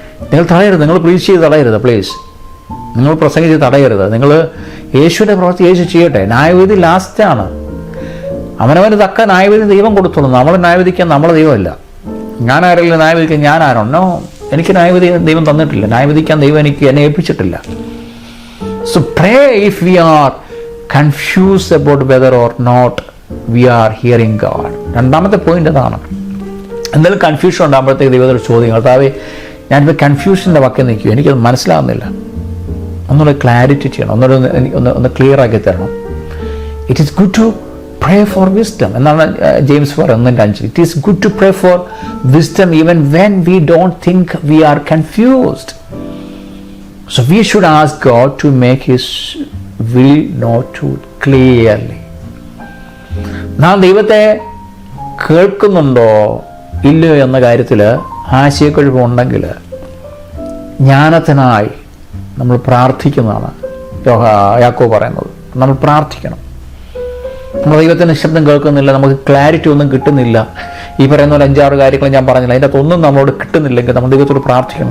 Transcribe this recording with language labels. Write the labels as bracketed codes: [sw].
[ml] നിങ്ങൾ തടയരുത്, നിങ്ങൾ പ്ലീസ് ചെയ്ത് തടയരുത്. പ്ലീസ്, നിങ്ങൾ പ്രസംഗിച്ച് തടയരുത്. നിങ്ങൾ യേശുവിൻ്റെ പ്രവൃത്തി യേശു ചെയ്യട്ടെ. ന്യായവിധി ലാസ്റ്റാണ്. അവനവന് തക്ക ന്യായവിധി ദൈവം കൊടുത്തോളൂ. നമ്മൾ ന്യായവിധിക്കാൻ നമ്മളെ ദൈവമല്ല. ഞാൻ ആരെങ്കിലും ന്യായവിധിക്കാൻ ഞാൻ ആരാണോ? എനിക്ക് ന്യായവിധി ദൈവം തന്നിട്ടില്ല. ന്യായവിധിക്കാൻ ദൈവം എന്നെ ഏൽപ്പിച്ചിട്ടില്ല. [en] So pray if we are confused about whether or not we are hearing God. [ml] രണ്ടാമത്തെ പോയിന്റ് അതാണ്. എന്തെങ്കിലും കൺഫ്യൂഷൻ ഉണ്ടാകുമ്പോഴത്തേക്ക് ദൈവത്തോട് ചോദിക്കും, കർത്താവേ ഞാനിപ്പോൾ കൺഫ്യൂഷൻ്റെ വക്കിൽ നിൽക്കും, എനിക്കത് മനസ്സിലാകുന്നില്ല, ഒന്നുകൂടെ ക്ലാരിറ്റി ചെയ്യണം, ഒന്ന് ക്ലിയർ ആക്കി തരണം. [en] it is good to pray for wisdom [ml] എന്നാണ് ജെയിംസ് പറയുന്നത് [en] 5. It is good to pray for wisdom even when we don't think we are confused. So we should ask God to make His will known to clearly. [ml] നാം ദൈവത്തെ കേൾക്കുന്നുണ്ടോ ഇല്ലയോ എന്ന കാര്യത്തിൽ ആശയക്കുഴപ്പമുണ്ടെങ്കിൽ ജ്ഞാനത്തിനായി നമ്മൾ പ്രാർത്ഥിക്കുന്നതാണ് യാക്കോബ് പറയുന്നത്. നമ്മൾ പ്രാർത്ഥിക്കണം. നമ്മൾ ദൈവത്തിൻ്റെ ശബ്ദം കേൾക്കുന്നില്ല, നമുക്ക് ക്ലാരിറ്റി ഒന്നും കിട്ടുന്നില്ല, ഈ പറയുന്ന ഒരു 5-6 കാര്യങ്ങൾ ഞാൻ പറഞ്ഞില്ല, അതിൻ്റെ അകത്തൊന്നും നമ്മളോട് കിട്ടുന്നില്ലെങ്കിൽ നമ്മൾ ദൈവത്തോട് പ്രാർത്ഥിക്കണം.